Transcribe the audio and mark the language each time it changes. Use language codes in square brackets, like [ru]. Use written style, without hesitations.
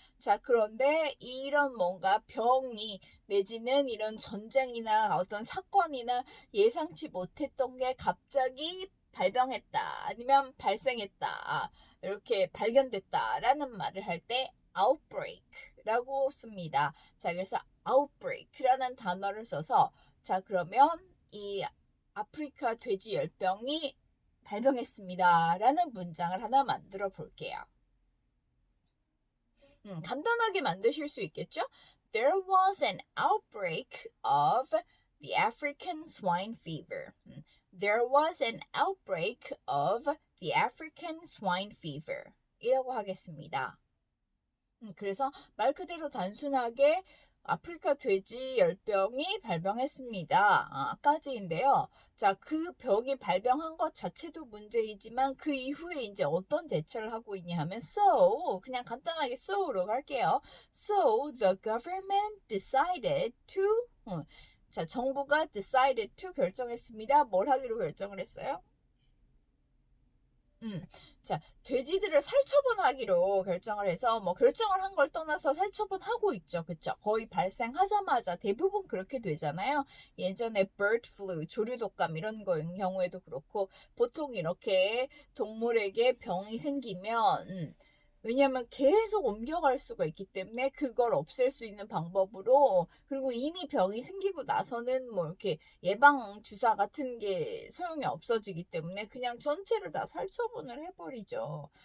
[ko] 자, 그런데 이런 뭔가 병이 내지는 이런 전쟁이나 어떤 사건이나 예상치 못했던 게 갑자기 발병했다, 아니면 발생했다, 이렇게 발견됐다라는 말을 할 때 outbreak라고 씁니다. 자, 그래서 outbreak라는 단어를 써서 자, 그러면 이 아프리카 돼지 열병이 발병했습니다라는 문장을 하나 만들어 볼게요. 간단하게 만드실 수 있겠죠? [en] There was an outbreak of the African swine fever. There was an outbreak of the African swine fever. [ko] 이라고 하겠습니다. 그래서 말 그대로 단순하게 아프리카 돼지 열병이 발병했습니다. 까지인데요. 자, 그 병이 발병한 것 자체도 문제이지만 그 이후에 이제 어떤 대처를 하고 있냐 하면 so, 그냥 간단하게 so로 갈게요. [en] So the government decided to [ko] 자, 정부가 [en] decided to [ko] 결정했습니다. 뭘 하기로 결정을 했어요? 자, 돼지들을 살처분하기로 결정을 해서 뭐 결정을 한 걸 떠나서 살처분하고 있죠. 그쵸? 거의 발생하자마자 대부분 그렇게 되잖아요. 예전에 bird flu, 조류독감 이런 경우에도 그렇고 보통 이렇게 동물에게 병이 생기면 왜냐하면 계속 옮겨갈 수가 있기 때문에 그걸 없앨 수 있는 방법으로, 그리고 이미 병이 생기고 나서는 뭐 이렇게 예방 주사 같은 게 소용이 없어지기 때문에 그냥 전체를 다 살처분을 해버리죠.